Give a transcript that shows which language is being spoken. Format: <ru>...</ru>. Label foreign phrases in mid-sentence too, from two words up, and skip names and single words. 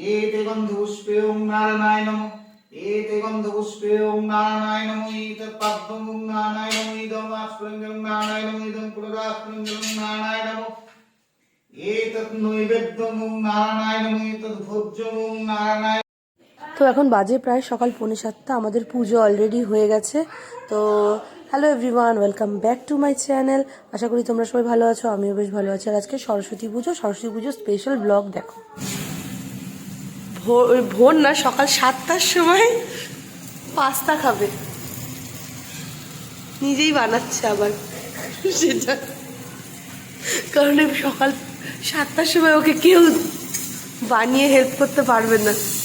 <sa>एते गंध पुष्पे ओम नारायणाय नमः। एते गंध पुष्पे ओम नारायणाय नमः। एतत् पद्मं ओम नारायणाय नमः। इदं आस्पृङ्गं नारायणाय नमः। इदं पुरगास्पृङ्गं नारायणाय नमः। एतत् नैवेद्यं ओम नारायणाय नमः। एतत् भोज्यं ओम नारायणाय।</sa> <bn>তো এখন বাজে প্রায় সকাল 6:45। আমাদের পুজো অলরেডি হয়ে গেছে।</bn> <en>তো hello everyone, welcome back to my channel.</en> <bn>আশা করি তোমরা সবাই ভালো আছো, আমিও বেশ ভালো আছি। আর আজকে সরস্বতী পুজো</bn> <en>special vlog</en> <bn>দেখো। ভোর না, সকাল 7টার সময় পাস্তা খাবে, নিজেই বানাচ্ছে আবার সেটা, কারণ সকাল 7টার সময় ওকে কেউ বানিয়ে হেল্প করতে পারবে না।</bn>